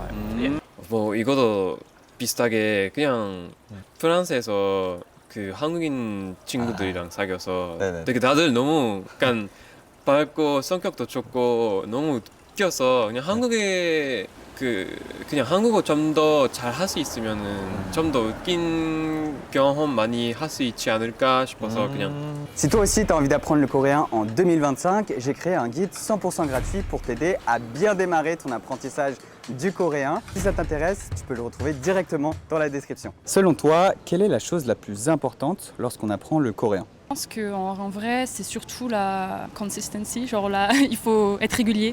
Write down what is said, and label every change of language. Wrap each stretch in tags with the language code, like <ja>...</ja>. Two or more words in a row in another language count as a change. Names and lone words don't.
<ko>뭐 이것도 비슷하게 그냥 프랑스에서 그 한국인 친구들이랑 사귀어서 네네. 되게 다들 너무 약간 밝고 성격도 좋고 너무 웃겨서 그냥 한국에 그냥 한국어 좀 더 잘 할 수 있으면은 좀 더 웃긴 경험 많이 할 수 있지 않을까 싶어서 그냥.</ko> <fr>Si toi aussi tu as envie d'apprendre le coréen en 2025, j'ai créé un guide 100% gratuit pour t'aider à bien démarrer ton apprentissage du coréen. Si ça t'intéresse, tu peux le retrouver directement dans la description. Selon toi, quelle est la chose la plus importante lorsqu'on apprend le coréen? Je pense qu'en vrai, c'est surtout la consistency, genre là, il faut être régulier.</fr>